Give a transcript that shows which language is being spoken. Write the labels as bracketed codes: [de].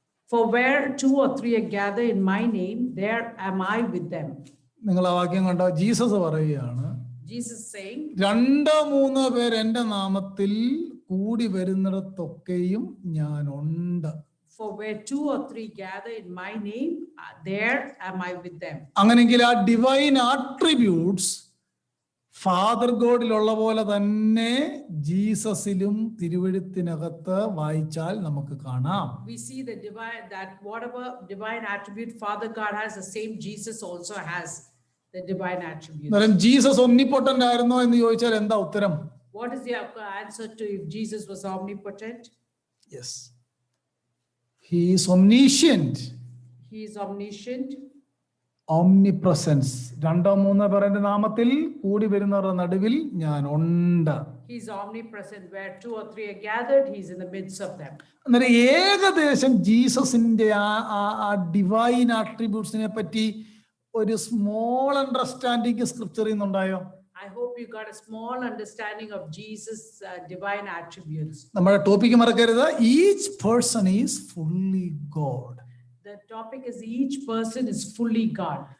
[en] For where 2 or 3 are gathered in my name, there am I with them. [ml] നിങ്ങൾ ആ വാക്യം കണ്ടോ? Jesus പറയുകയാണ്, [en] Jesus saying, [ml] 2-3 പേർ എൻ്റെ നാമത്തിൽ കൂടി വരുന്നിടത്തൊക്കെയും ഞാൻ ഉണ്ട്. [en] for where 2 or 3 gather in my name, there am I with them. [ml] അങ്ങനെങ്കിൽ ആ ഡിവൈൻ ആട്രിബ്യൂട്ട്സ് ഫാദർ ഗോഡിലുള്ള പോലെ തന്നെ ജീസസിലും തിരുവെഴുത്തിനകത്ത് വായിച്ചാൽ നമുക്ക് കാണാം. [en] We see the divine, that whatever divine attribute Father God has, the same Jesus also has the divine attributes. [ml] Jesus ഒംനിപൊട്ടന്റ് ആയിരുന്നോ എന്ന് ചോദിച്ചാൽ എന്താ ഉത്തരം? [en] What is the answer to if Jesus was omnipotent? Yes. He is omniscient. He is omniscient. Omnipresence. [ml] 2-3 പേരുടെ നാമത്തിൽ കൂടി വരുന്നവരുടെ നടുവിൽ ഞാൻ ഉണ്ട്. [en] He is omnipresent. Where 2 or 3 are gathered, he is in the midst of them. [ml] അന്നേരം ഏകദേശം ജീസസിന്റെ ആ ഡിവൈൻ ആട്രിബ്യൂട്ട്സിനെ പറ്റി ഒരു small understanding സ്ക്രിപ്ചറിൽ നിന്നുണ്ടായോ? [en] I hope you got a small understanding of Jesus' divine attributes. [ml] നമ്മുടെ ടോപ്പിക്ക് മറക്കരുത്. [en] Each person is fully God. The topic is each person is fully God.